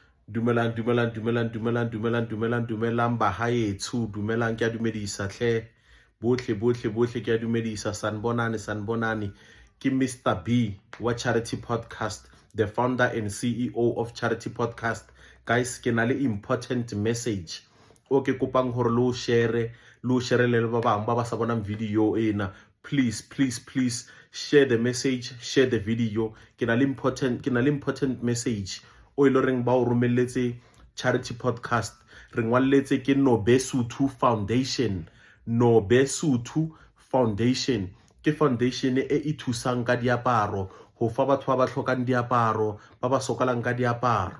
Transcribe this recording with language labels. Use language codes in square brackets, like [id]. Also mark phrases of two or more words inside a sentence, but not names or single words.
[st] Dumelang bahaetsho, dumelang ke a dumedisa hle. Bohle ke a dumedisa. Sanbonani. Ke Mr. [en] B wa Charity Podcast, the founder and CEO of Charity Podcast. Guys, [st] ke na le [en] important message [st] o ke kopang hore lo share le ba bang ba sa bonang video ena. [en] Please share the message, share the video. [st] Ke na le [en] important message [st] o ile reng ba o romelletse Charity Podcast. Re ngwalletse ke Nobesuthu Foundation. Ke foundation e thusang ka diaparo, ho fa batho ba hlokang diaparo, ba sokalang ka diaparo.